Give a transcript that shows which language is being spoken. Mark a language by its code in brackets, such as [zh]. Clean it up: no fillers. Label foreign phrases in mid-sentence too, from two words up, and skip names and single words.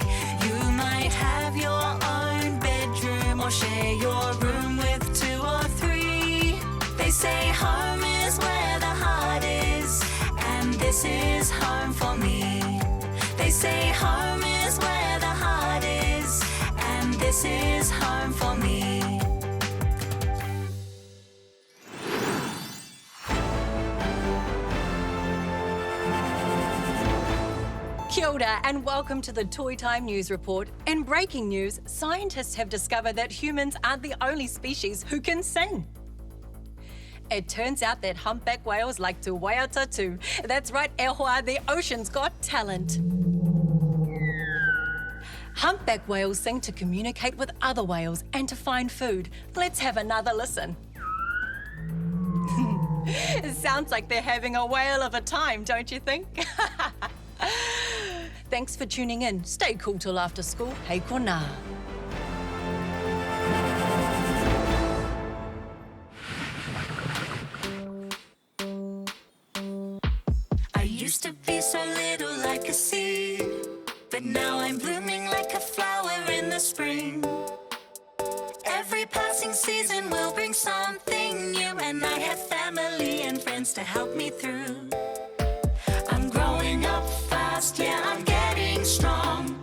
[en] You might have your own bedroom or share your room with 2 or 3. They say home is where the heart is, and this is home for me. They say home is where the heart is, and this is home for me. [mi] Kia ora [en] and welcome to the Toy Time News Report. In breaking news, scientists have discovered that humans aren't the only species who can sing. It turns out that humpback whales like to waiata too. That's right, [mi] e hoa, [en] the ocean's got talent. Humpback whales sing to communicate with other whales and to find food. Let's have another listen. It sounds like they're having a whale of a time, don't you think? Thanks for tuning in. Stay cool till after school. [mi] Hei kona. [en] I used to be so little like a seed, but now I'm blooming like a flower in the spring. Every passing season will bring something new, and I have family and friends to help me through. I'm growing up fast, yeah, I'm getting strong.